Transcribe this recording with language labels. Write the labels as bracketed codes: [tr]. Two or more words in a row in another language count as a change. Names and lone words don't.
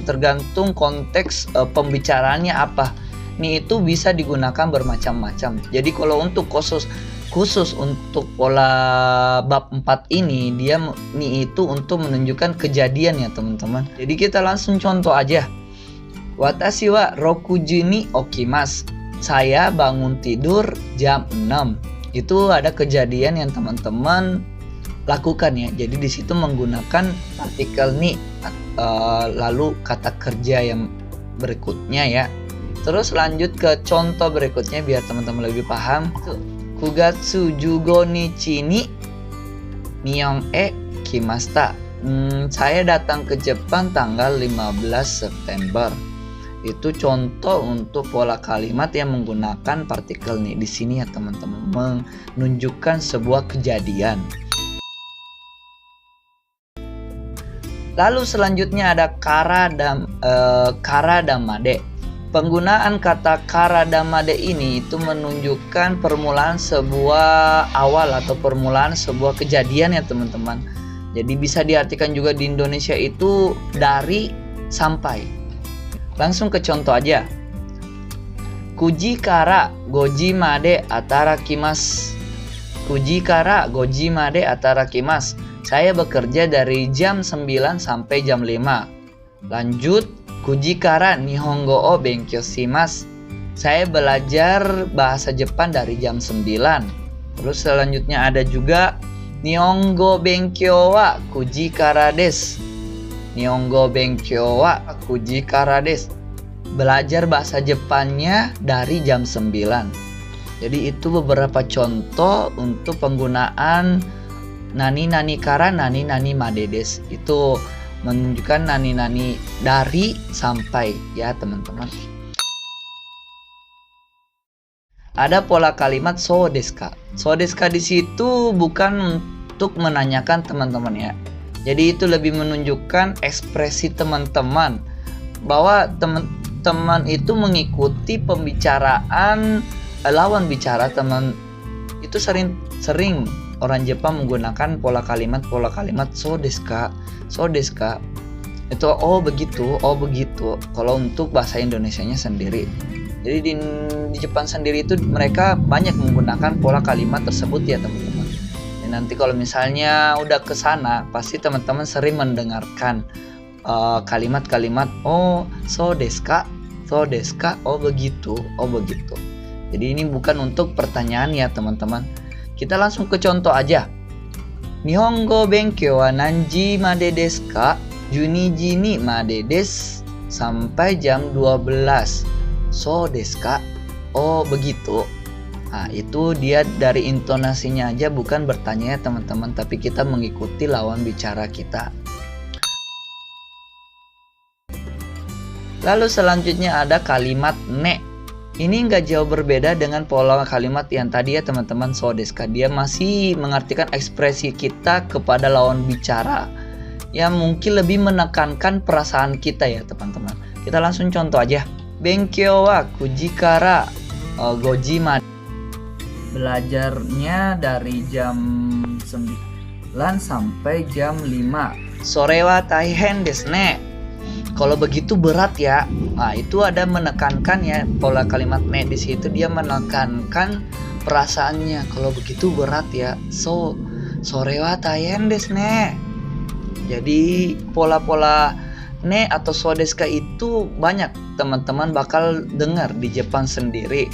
[id] Tergantung konteks pembicaraannya apa. Ni itu bisa digunakan bermacam-macam. Jadi kalau untuk khusus untuk pola bab 4 ini, dia ni itu untuk menunjukkan kejadian ya teman-teman. Jadi kita langsung contoh aja. [ja] 私は六時に起きます. [id] Saya bangun tidur jam 6. Itu ada kejadian yang teman-teman lakukan ya. Jadi di situ menggunakan partikel ni, lalu kata kerja yang berikutnya ya. Terus lanjut ke contoh berikutnya biar teman-teman lebih paham. [ja] 九月十五日に日本へ来ました. [id] Saya datang ke Jepang tanggal 15 September. Itu contoh untuk pola kalimat yang menggunakan partikel ni di sini ya teman-teman, menunjukkan sebuah kejadian. Lalu selanjutnya ada kara dan made. Penggunaan kata kara dan made ini itu menunjukkan permulaan sebuah awal atau permulaan sebuah kejadian ya teman-teman. Jadi bisa diartikan juga di Indonesia itu dari sampai. Langsung ke contoh aja. [ja] 九時から五時まで働きます. 九時から五時まで働きます. [id] Saya bekerja dari jam 9 sampai jam 5. Lanjut. [ja] 九時から日本語を勉強します. [id] Saya belajar bahasa Jepang dari jam 9. Terus selanjutnya ada juga [ja] 日本語勉強は九時からです. 日本語勉強は九時からです. [id] Belajar bahasa Jepangnya dari jam 9. Jadi itu beberapa contoh untuk penggunaan [ja] 何から何までです. [id] Itu menunjukkan nani dari sampai ya teman-teman. Ada pola kalimat [ja] そうですか. そうですか [id] di situ bukan untuk menanyakan teman-teman ya. Jadi itu lebih menunjukkan ekspresi teman-teman bahwa teman-teman itu mengikuti pembicaraan lawan bicara teman. Itu sering orang Jepang menggunakan pola kalimat [ja] そうですか. そうですか. [id] Itu begitu. Kalau untuk bahasa Indonesianya sendiri. Jadi di Jepang sendiri itu mereka banyak menggunakan pola kalimat tersebut ya teman-teman. Dan nanti kalau misalnya udah ke sana pasti teman-teman sering mendengarkan kalimat-kalimat [ja] そうですか. [id] Begitu. Jadi ini bukan untuk pertanyaan ya teman-teman. Kita langsung ke contoh aja. [ja] 日本語勉強は何時までですか? 12にまでです. [id] Sampai jam 12. [ja] そうですか? [id] Begitu. Nah, itu dia dari intonasinya aja, bukan bertanya ya teman-teman, tapi kita mengikuti lawan bicara kita. Lalu selanjutnya ada kalimat ne. Ini nggak jauh berbeda dengan pola kalimat yang tadi ya teman-teman, [ja] そうですか. [id] Dia masih mengartikan ekspresi kita kepada lawan bicara yang mungkin lebih menekankan perasaan kita ya teman-teman. Kita langsung contoh aja. [ja] 勉強は九時から五時まで. [id] Belajarnya dari jam 9 sampai jam 5. [ja] それは大変ですね. [id] kalau begitu berat ya. Nah, itu ada menekankan ya, pola kalimat ne di situ dia menekankan perasaannya. Kalau begitu berat ya. [ja] それは大変ですね. [id] Jadi pola-pola ne atau sodeska itu banyak teman-teman bakal dengar di Jepang sendiri.